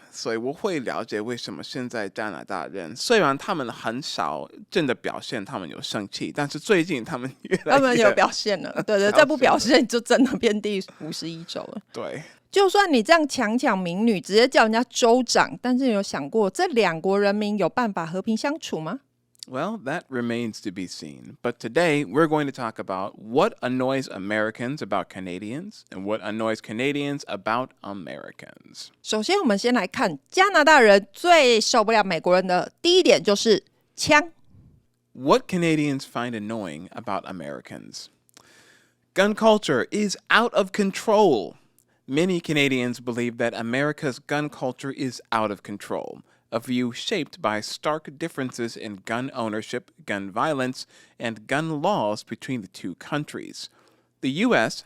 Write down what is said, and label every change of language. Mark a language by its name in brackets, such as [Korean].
[Chinese] 所以我会了解为什么现在加拿大人虽然他们很少真的表现他们有生气，但是最近他们他们有表现了，对，再不表现就真的变第51州了。对，就算你这样强抢民女，直接叫人家州长，但是你有想过这两国人民有办法和平相处吗？ [English] Well, that remains to be seen. But today, we're going to talk about what annoys Americans about Canadians and what annoys Canadians about Americans. [Chinese] 首先我们先来看加拿大人最受不了美国人的第一点就是枪。 [English] What Canadians find annoying about Americans? Gun culture is out of control. Many Canadians believe that America's gun culture is out of control.A view shaped by stark differences in gun ownership, gun violence, and gun laws between the two countries. The U.S.